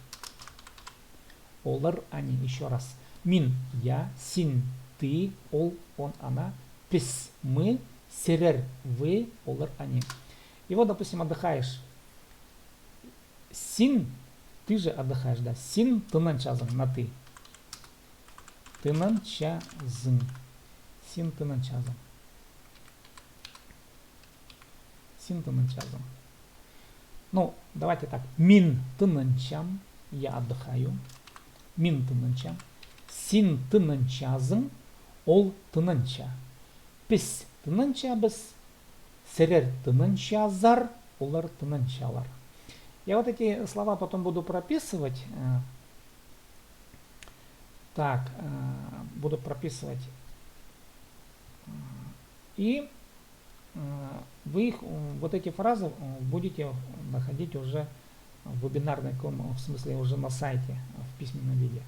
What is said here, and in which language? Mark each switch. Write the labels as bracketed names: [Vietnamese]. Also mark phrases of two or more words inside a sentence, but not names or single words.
[Russian] Олар, они. Еще раз. Мин, я, син, ты, ол, он, она. Пись, мы. Сирер, вы. Олар, они. И вот, допустим, отдыхаешь. Син, ты же отдыхаешь, да. [Khakas] Син, тынанчазың, на ты. Тынанчазың. Син, тынанчазың. Син, тынанчазың. [Russian] Ну, давайте так. [Khakas] Мин, тынанчам. [Russian] Я отдыхаю. [Khakas] Мин, тынанчам. Син, тынанчазың. Ол, тынанча. Пис, тынанчабыз. Сирер, тынанчазар. Олар, тынанчалар. [Russian] Я вот эти слова потом буду прописывать. Так, буду прописывать. И вы их, вот эти фразы будете находить уже в вебинарной комнате, в смысле уже на сайте, в письменном виде.